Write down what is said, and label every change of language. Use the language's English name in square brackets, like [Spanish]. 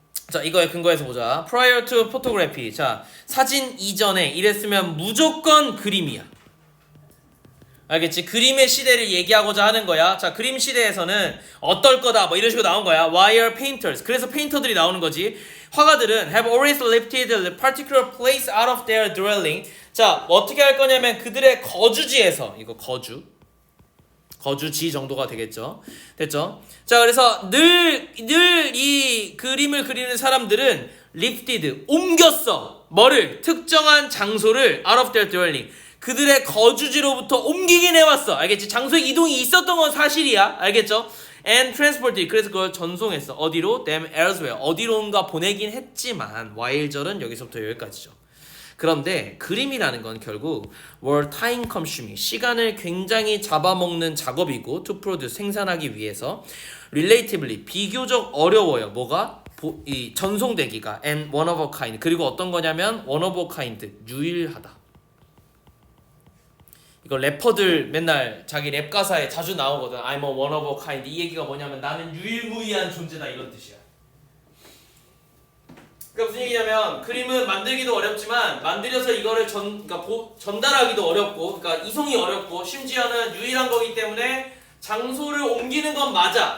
[Korean] 자, 이거에 근거해서 보자. [English] Prior to photography. [Korean] 자, 사진 이전에 이랬으면 무조건 그림이야. 알겠지? 그림의 시대를 얘기하고자 하는 거야. 자, 그림 시대에서는 어떨 거다 뭐 이런 식으로 나온 거야. [English] Why are painters? [Korean] 그래서 페인터들이 나오는 거지. 화가들은 [English] have always lifted a particular place out of their dwelling. [Korean] 자, 어떻게 할 거냐면 그들의 거주지에서, 이거 거주지 정도가 되겠죠. 됐죠? 자, 그래서 늘 이 그림을 그리는 사람들은 lifted, 옮겼어. 뭐를? 특정한 장소를 [English] out of their dwelling. [Korean] 그들의 거주지로부터 옮기긴 해왔어. 알겠지? 장소의 이동이 있었던 건 사실이야. 알겠죠? [English] And transported. [Korean] 그래서 그걸 전송했어. 어디로? [English] them elsewhere. [Korean] 어디론가 보내긴 했지만 while절은 여기서부터 여기까지죠. 그런데 그림이라는 건 결국 [English] were time consuming, [Korean] 시간을 굉장히 잡아먹는 작업이고 [English] to produce, [Korean] 생산하기 위해서 [English] relatively, [Korean] 비교적 어려워요. 뭐가? 이 전송되기가 [English] and one of a kind, [Korean] 그리고 어떤 거냐면 [English] one of a kind, [Korean] 유일하다. 이거 래퍼들 맨날 자기 랩 가사에 자주 나오거든. [English] I'm a one of a kind. [Korean] 이 얘기가 뭐냐면 나는 유일무이한 존재다 이런 뜻이야. 그러니까 무슨 얘기냐면 그림은 만들기도 어렵지만 만들어서 이거를 전달하기도 어렵고, 그러니까 이송이 어렵고, 심지어는 유일한 거기 때문에 장소를 옮기는 건 맞아.